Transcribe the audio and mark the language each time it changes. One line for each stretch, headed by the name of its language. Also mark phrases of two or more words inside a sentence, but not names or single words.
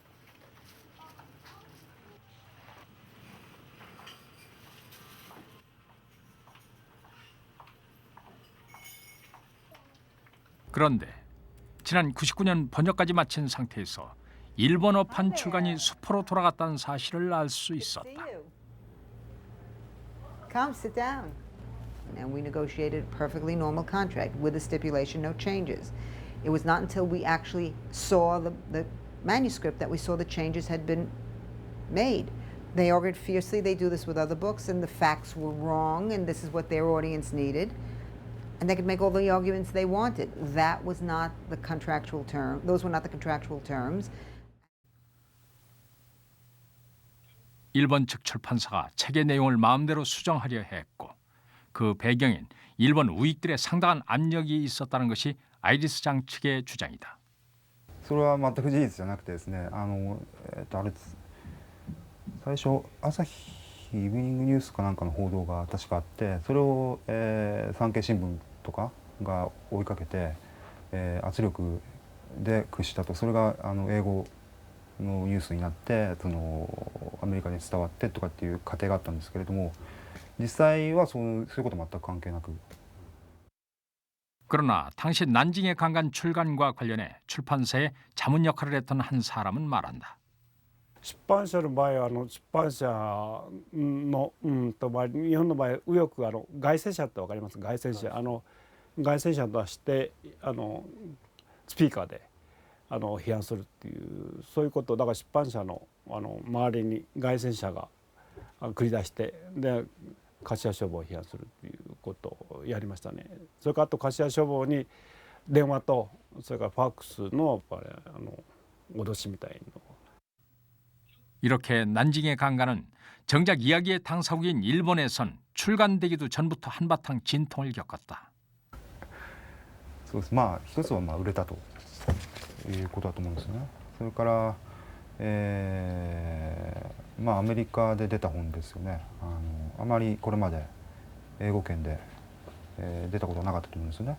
Korean: 그런데 지난 99년 번역까지 마친 상태에서 일본어판 출간이 수포로 돌아갔다는 사실을 알 수 있었다.
English: Come, sit down. And we negotiated a perfectly normal contract with a stipulation, no changes. It was not until we actually saw the manuscript that we saw the changes had been made. They argued fiercely. They do this with other books, and the facts were wrong, and this is what their audience needed. And they could make all the arguments they wanted. That was not the contractual term. Those were not the contractual terms.
Korean: 일본 측 출판사가 책의 내용을 마음대로 수정하려 했고 그 배경엔 일본 우익들의 상당한 압력이 있었다는 것이 아이리스 장 측의 주장이다.
Japanese: それは全く事実じゃなくてですね、あれ最初朝日イブニングニュースかなんかの報道が確かあって、それを、産経新聞とかが追いかけて、圧力で屈したと、それが英語のニュースになってアメリカに伝わってとかっていう過程があったんですけれども、実際はそういうこと全く関係なく。
Korean: 그러나 당시 난징의 강간 출간과 관련해 출판사에 자문 역할을 했던 한 사람은 말한다.
Japanese: 出版社の場合は出版社の日本の場合右翼外宣社って分かります？外宣社外宣社としてスピーカーで批判するっていうそういうことだから出版社の周りに外宣社が繰り出してで柏書房を批判するっていうことをやりましたね。それからあと柏書房に電話とそれからファックスの脅しみたいの。
Korean: 이렇게 난징의 강간은 정작 이야기의 당사국인 일본에선 출간되기도 전부터 한바탕 진통을 겪었다.
Japanese: そうです。まあ一つは売れたということだと思うんですね。それからアメリカで出た本ですよね。あまりこれまで英語圏で、出たことはなかったと思うんですよね。